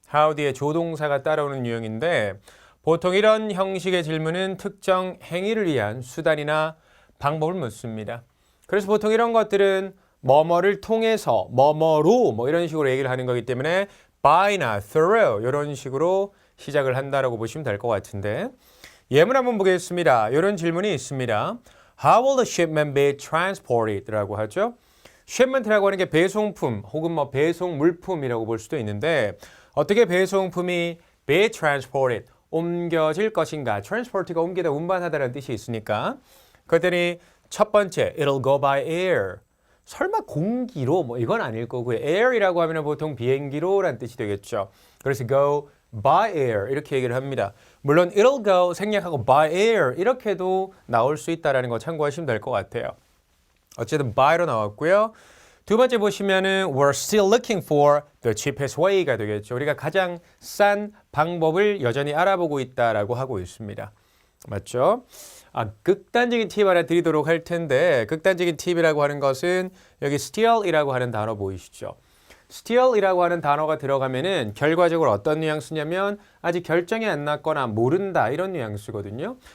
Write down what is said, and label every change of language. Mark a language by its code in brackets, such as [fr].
[ko] how 뒤에 조동사가 따라오는 유형인데 보통 이런 형식의 질문은 특정 행위를 위한 수단이나 방법을 묻습니다. 그래서 보통 이런 것들은 뭐뭐를 통해서 뭐뭐로 뭐 이런 식으로 얘기를 하는 거기 때문에 by나 through 이런 식으로 시작을 한다라고 보시면 될 것 같은데 예문 한번 보겠습니다. 이런 질문이 있습니다. [en] How will the shipment be transported? [ko] 라고 하죠. shipment라고 하는 게 배송품 혹은 뭐 배송 물품이라고 볼 수도 있는데 어떻게 배송품이 [en] be transported? [ko] 옮겨질 것인가? transport가 옮기다 운반하다라는 뜻이 있으니까 그랬더니 첫 번째 [en] it'll go by air. [ko] 설마 공기로 뭐 이건 아닐 거고요. air이라고 하면 보통 비행기로라는 뜻이 되겠죠. 그래서 [en] go by air [ko] 이렇게 얘기를 합니다. 물론 [en] it'll go [ko] 생략하고 [en] by air [ko] 이렇게도 나올 수 있다는 거 참고하시면 될 것 같아요. 어쨌든 by로 나왔고요. 두 번째 보시면은 [en] we're still looking for the cheapest way [ko] 가 되겠죠. 우리가 가장 싼 방법을 여전히 알아보고 있다라고 하고 있습니다. 맞죠? 극단적인 팁 하나 드리도록 할 텐데 극단적인 팁이라고 하는 것은 여기 still이라고 하는 단어 보이시죠? still이라고 하는 단어가 들어가면은 결과적으로 어떤 뉘앙스냐면 아직 결정이 안 났거나 모른다 이런 뉘앙스거든요.